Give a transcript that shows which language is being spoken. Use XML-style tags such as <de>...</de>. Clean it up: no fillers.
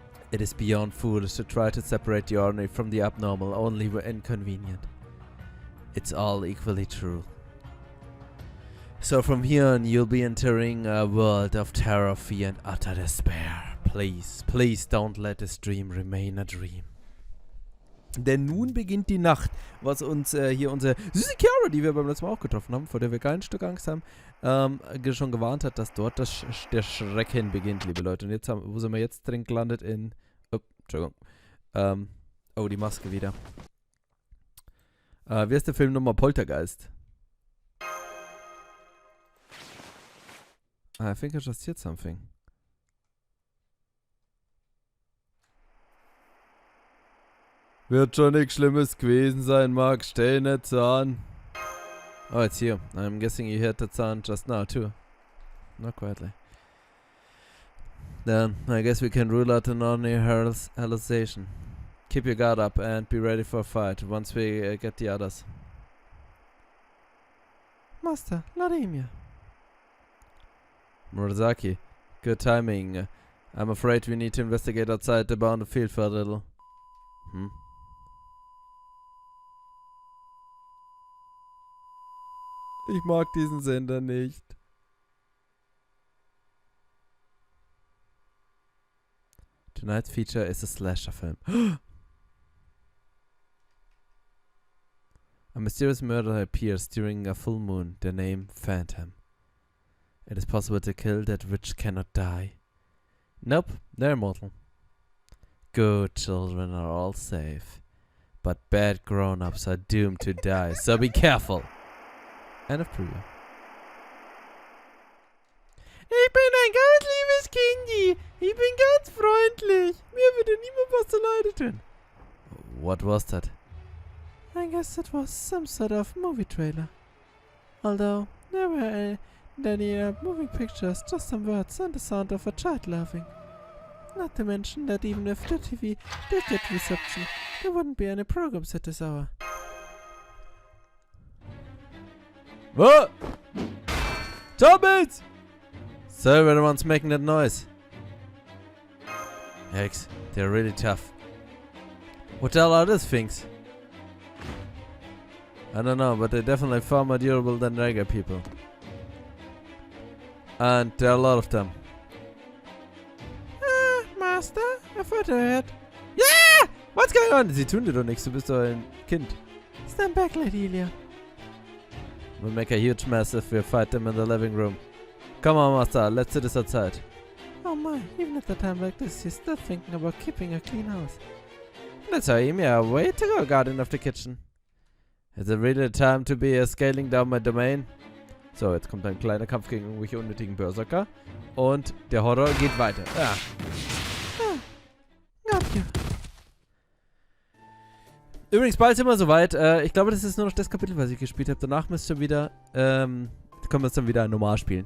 <en>It is beyond foolish to try to separate the ordinary from the abnormal, only when inconvenient. It's all equally true. So from here on, you'll be entering a world of terror, fear, and utter despair. Please, please don't let this dream remain a dream.</en> <de>Denn nun beginnt die Nacht, was uns hier unsere süße Chiara, die wir beim letzten Mal auch getroffen haben, vor der wir kein Stück Angst haben, schon gewarnt hat, dass dort der Schrecken beginnt, liebe Leute. Und jetzt wo sind wir jetzt drin gelandet? Entschuldigung. Die Maske wieder. Wie ist der Film nochmal? Poltergeist.</de> <en>I think I just heard something.</en> <de>Wird schon nichts Schlimmes gewesen sein, Mark. Stell nicht so an.</de> <en>Oh, it's you. I'm guessing you heard that sound just now, too. Not quietly. Then, I guess we can rule out an ordinary hallucination. Keep your guard up and be ready for a fight once we get the others. Master, Vladimir. Murasaki, good timing. I'm afraid we need to investigate outside the bounded field for a little.</en> <de>Ich mag diesen Sender nicht.</de> <en>Tonight's feature is a slasher film. A mysterious murderer appears during a full moon, the name Phantom. It is possible to kill that which cannot die. Nope, they're immortal. Good children are all safe, but bad grown-ups are doomed to die, so be careful. End of preview.</en> <de>Ich bin ein ganz liebes Kindi. Ich bin ganz freundlich. Mir würde niemand was zu Leide tun.</de> <en>What was that? I guess it was some sort of movie trailer. Although, there were any moving pictures, just some words and the sound of a child laughing. Not to mention that even if the TV did get reception, there wouldn't be any programs at this hour. What? Zombies! So everyone's making that noise. Yikes, they're really tough. What the hell are these things? I don't know, but they're definitely far more durable than regular people. And there are a lot of them. Master,</en> <de>auf der Erde.</de> <en>Yeah! What's going on?</en> <de>Sie tun dir doch nichts, du bist doch ein Kind.</de> <en>Stand back, Lady Ilia. We'll make a huge mess if we fight them in the living room. Come on, Master, let's do this outside. Oh my, even at a time like this, he's still thinking about keeping a clean house. Let's hurry him, yeah, way to go, Guardian of the Kitchen. Is it really time to be scaling down my domain?</en> <de>So, jetzt kommt ein kleiner Kampf gegen irgendwelche unnötigen Berserker. Und der Horror geht weiter. Ah.</de> <en>Got you.</en> <de>Übrigens, bald sind wir soweit. Ich glaube, das ist nur noch das Kapitel, was ich gespielt habe. Danach müsst ihr wieder, können wir es dann wieder normal spielen.</de>